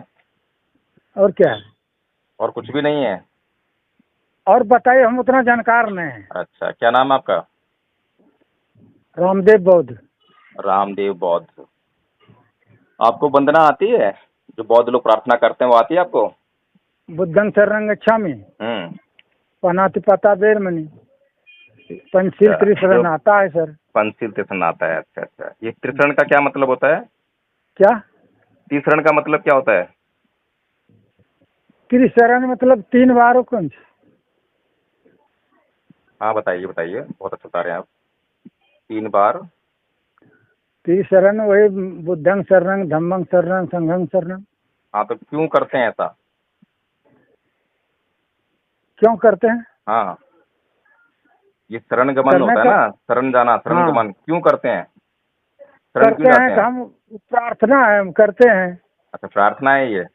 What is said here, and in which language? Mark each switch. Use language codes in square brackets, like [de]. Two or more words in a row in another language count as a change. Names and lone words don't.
[hi] और क्या है? और कुछ भी नहीं है? और बताइए, हम उतना जानकार नहीं हैं। अच्छा, क्या नाम है आपका? रामदेव बौद्ध। रामदेव बौद्ध। आपको वंदना आती है? जो बौद्ध लोग प्रार्थना करते हैं वो आती है आपको? [pi] बुद्धं शरणं गच्छामि, [hi] हम्म। [pi] पानातिपाता वेरमणि, पंचशील [hi] अच्छा, जो त्रिशरण आता है सर। पंचशील त्रिशरण आता है। अच्छा अच्छा, ये त्रिशरण का क्या मतलब होता है? क्या? त्रिशरण का मतलब क्या होता है? त्रिशरण मतलब 3 बार, कौन सी? हाँ, बताइए बताइए, बहुत अच्छा बता रहे हैं आप। 3 बार? त्रिशरण वही [pi] बुद्धं शरणं, धम्मं शरणं, संघं शरणं। [hi] हाँ, तो क्यों करते हैं ऐसा? क्यों करते हैं? हाँ, ये शरण गमन करने होता है का। ना, शरण जाना, शरण हाँ, गमन क्यों करते हैं? शरण क्यों करते हैं जाते तो हैं? हम, प्रार्थना है, हम करते हैं। अच्छा, प्रार्थना है ये?